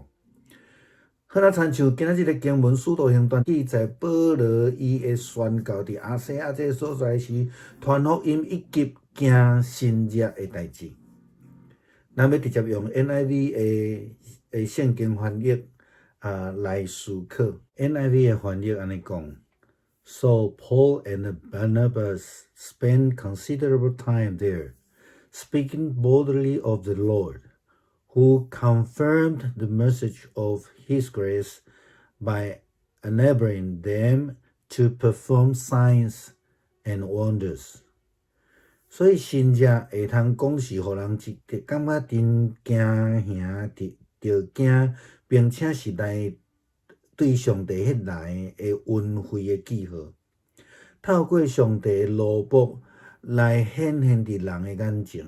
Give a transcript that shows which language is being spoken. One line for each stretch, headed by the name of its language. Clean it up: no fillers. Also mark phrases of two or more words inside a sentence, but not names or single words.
Min Nan Chinese: 好那亲像今仔日的经文《使徒行传》记载，保罗伊的宣告伫亚细亚这个所在是传福音以及行神迹的代志。咱要直接用 NIV 的圣经翻译来思考。NIV 的翻译安尼讲。
English: So Paul and Barnabas spent considerable time there, speaking boldly of the Lord, who confirmed the message of his grace by enabling them to perform signs and wonders.
Min Nan Chinese: 所以信者会通讲是互人感觉真惊吓，着惊，并且是来对上帝迄来的恩惠的记号，透过上帝的罗卜来显现伫人的眼前。